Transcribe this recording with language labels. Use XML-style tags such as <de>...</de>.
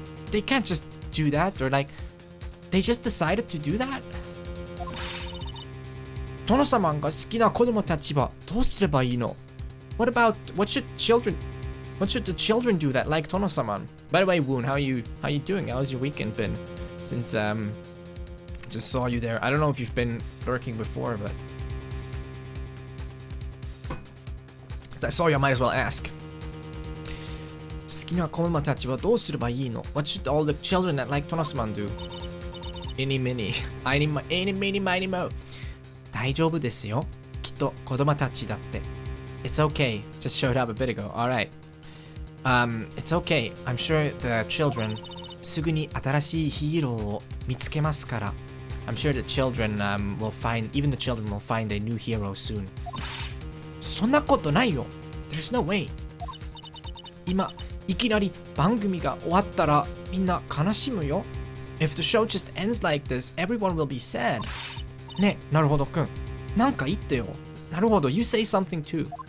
<en>They can't just do that, or they just decided to do that?</en> <ja>殿様が好きな子供たちはどうすればいいの?</ja> <en>What should the children do that like 殿様? By the way, Woon, how you doing? How's your weekend been? Since just saw you there. I don't know if you've been lurking before, but if I saw you, I might as well ask.</en> <ja>好きな子供たちはどうすればいいの?</ja> <en>What should all the children that like 殿様 do? Any mini, mini mo.</en> <ja>大丈夫ですよ。きっと子供たちだって.</ja> <en>It's okay. Just showed up a bit ago. All right. It's okay. I'm sure the children</en> <ja>すぐに新しいヒーローを見つけますから.</ja> <en>I'm sure the children even the children will find a new hero soon.</en> <ja>そんなことないよ.</ja> <en>There's no way.</en> <ja>今、いきなり番組が終わったらみんな悲しむよ.</ja> <en>If the show just ends like this, everyone will be sad.</en> <ja>ね、なるほどくん。なんか言ってよ。</ja> <en>なるほど、you say something too.</en>